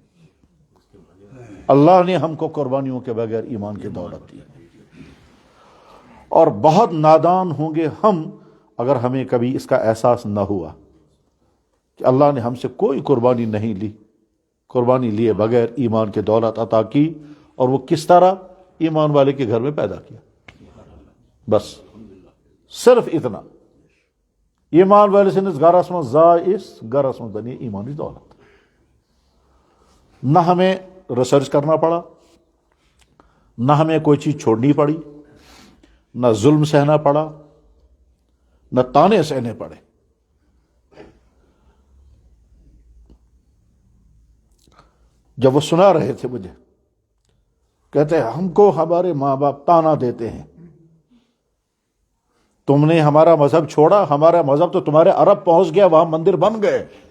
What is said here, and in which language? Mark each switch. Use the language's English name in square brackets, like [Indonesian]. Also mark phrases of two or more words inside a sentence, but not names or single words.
[Urdu] اللہ نے ہم کو قربانیوں کے بغیر ایمان کی دولت دی، اور بہت نادان ہوں گے ہم اگر ہمیں کبھی اس کا احساس نہ ہوا کہ اللہ نے ہم سے کوئی قربانی نہیں لی، قربانی لیے بغیر ایمان کی دولت عطا کی، اور وہ کس طرح ایمان والے کے گھر میں پیدا کیا۔ [Kashmiri] بس صرف اتنا، [Urdu] ایمان والے [Kashmiri] سندس گرس من زائس گرس من بنی ایمانی دولت۔ [Urdu] نہ ہمیں ریسرچ کرنا پڑا، نہ ہمیں کوئی چیز چھوڑنی پڑی، نہ ظلم سہنا پڑا، نہ تانے سہنے پڑے۔ جب وہ سنا رہے تھے مجھے، کہتے ہیں ہم کو ہمارے ماں باپ تانا دیتے ہیں، تم نے ہمارا مذہب چھوڑا، ہمارا مذہب تو تمہارے عرب پہنچ گیا، وہاں مندر بن گئے۔